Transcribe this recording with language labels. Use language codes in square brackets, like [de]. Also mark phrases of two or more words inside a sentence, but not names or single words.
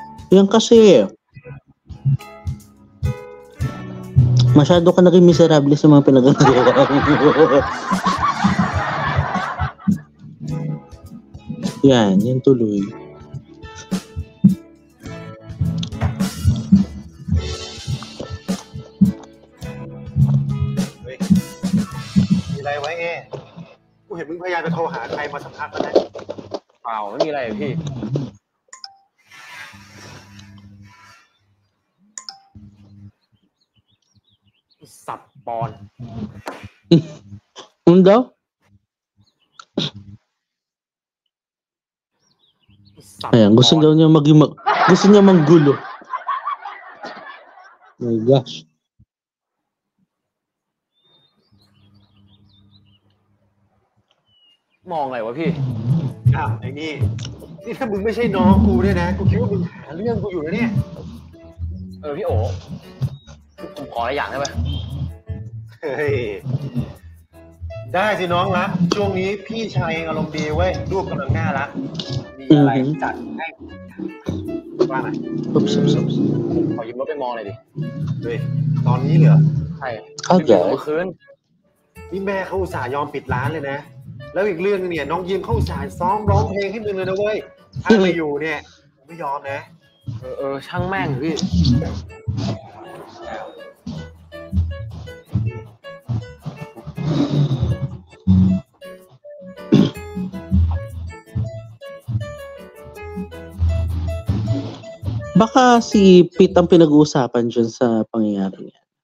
[tl] Yan kasi, masyado ka naging miserable sa mga pinagagawa mo. Yan tuloy. [th] มีอะไรไว้กูเห็นมึงพยายามจะโทรหาใครมาสักพักแล้วนะ เปล่าไม่มีอะไรพี่สับปอน [tl] Ano? Ayan, gusto niya gusto niya manggulo. [en] Oh my gosh. [th] Mong อะไรวะพี่ ไอ้นี่ถ้ามึงไม่ใช่น้องกูเนี่ยนะกูคิดว่ามึงหาเรื่องกูอยู่นะเนี่ย พี่โอ๋ผมขออะไรอย่างได้ไหม เฮ้ยได้สิน้องรักช่วงนี้พี่ชายเองอารมณ์ดีเว้ยลูกกำลังน่ารักมีอะไรจัดให้ว่าไง ขอยืมรถไปมองหน่อยดิ เฮ้ยตอนนี้เหรอ ใช่ เ มื่อคืน นี่แม่เขาอุตส่าห์ยอมปิดร้านเลยนะแล้วอีกเรื่องนึงเนี่ยน้องยิ้มเขาอุตส่าห์ซ้อมร้องเพลงให้มึงเลยนะเว้ยถ้าไม่อยู่เนี่ยไม่ยอมนะ ช่างแม่งพี่ [tl] Baka si Pete ang pinag-uusapan dyan sa pangyayari niya.